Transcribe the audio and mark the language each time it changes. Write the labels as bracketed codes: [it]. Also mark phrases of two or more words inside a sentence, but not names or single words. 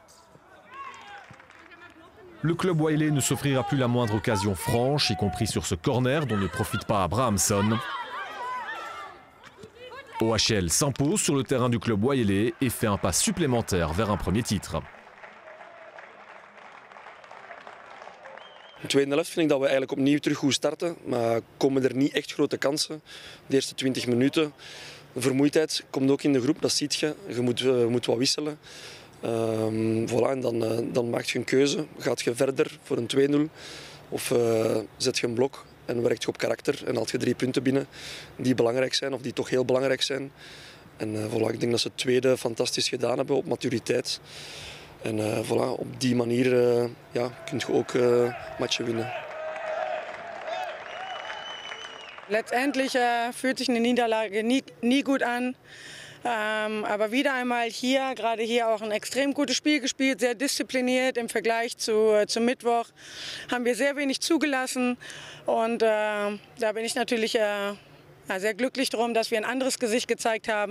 [fr] Le club Oillet ne s'offrira plus la moindre occasion franche, y compris sur ce corner dont ne profite pas Abrahamson. OHL s'impose sur le terrain du club Oillet et fait un pas supplémentaire vers un premier titre. [nl] In de tweede helft vind ik dat we eigenlijk opnieuw terug goed starten, maar komen er niet echt grote kansen. De eerste 20 minuten. De vermoeidheid komt ook in de groep, dat ziet je. Je moet wat wisselen. Voilà, en dan maak je een keuze. Gaat je verder voor een 2-0 of zet je een blok en werkt je op karakter en haalt je 3 punten binnen die belangrijk zijn of die toch heel belangrijk zijn. En voilà, ik denk dat ze het tweede fantastisch gedaan hebben op maturiteit. En voilà, op die manier kun je ook matchen winnen. [de] Letztendlich fühlt sich eine Niederlage nie gut an. Aber wieder einmal hier, gerade hier auch ein extrem gutes Spiel gespielt, sehr diszipliniert im Vergleich zum Mittwoch. Haben wir sehr wenig zugelassen und da bin ich natürlich sehr glücklich drum, dass wir ein anderes Gesicht gezeigt haben.